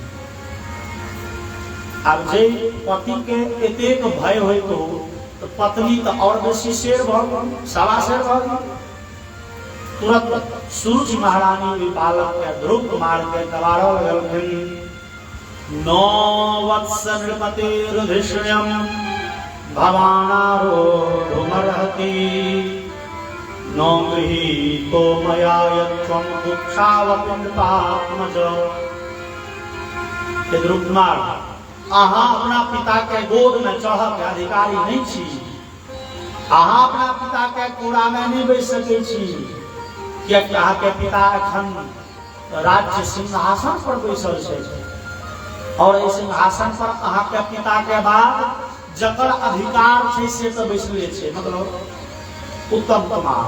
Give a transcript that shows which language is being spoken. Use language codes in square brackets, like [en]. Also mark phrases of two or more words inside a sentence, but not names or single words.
[mai] अब जे पति के एतेक भय होय तो पत्नी तो और बेसी शेर भ सवा शेर भ तुरंत सुरुचि महारानी बालक के ध्रुव कुमार के दबाड़ो लगलखिन 9 [sa] वत्स नृपतिर्धिष्ण्यं भवानारो धूमर्हति नो गृहीतो मया यत्त्वं कुक्षावपिण्डपात्मज। [mai] हे ध्रुवकुमार, अहाँ अपना पिता के गोद में चढ़ के अधिकारी नहीं छी। अहाँ अपना पिता के कोड़ा में नहीं बैस सकै छी, कियाकि अहाँ के पिता एखन राज्य सिंहासन पर बैसल छै, और इस सिंहासन पर अहाँ के पिता के बाद जकर अधिकार छै से तो बैसले छै, मतलब उत्तम कुमार।